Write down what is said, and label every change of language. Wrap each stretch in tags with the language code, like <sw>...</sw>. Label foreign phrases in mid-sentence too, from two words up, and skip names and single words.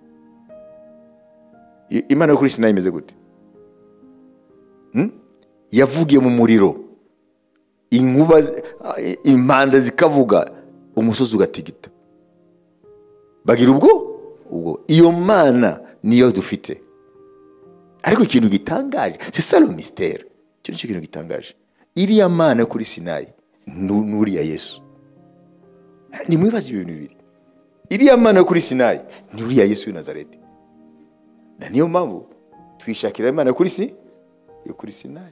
<rw>Imana kuri Sinayi imeze gute? Yavugiye mu muriro, inkuba impanda zikavuga, umusozi ugatigita. Bagira ubwo iyo Mana niyo dufite. Ariko ikintu gitangaje,</rw> <fr>c'est ça le mystère.</fr> <rw>Cyo kintu gitangaje. Iriya Mana kuri Sinayi nuriya Yesu. Ni mwibaza ibintu bibiri. iriya mana yo kuri Sinayi ni uriya Yesu w'i Nazareti. Na niyo mpamvu twishakira imana yo kuri Sinayi.</rw>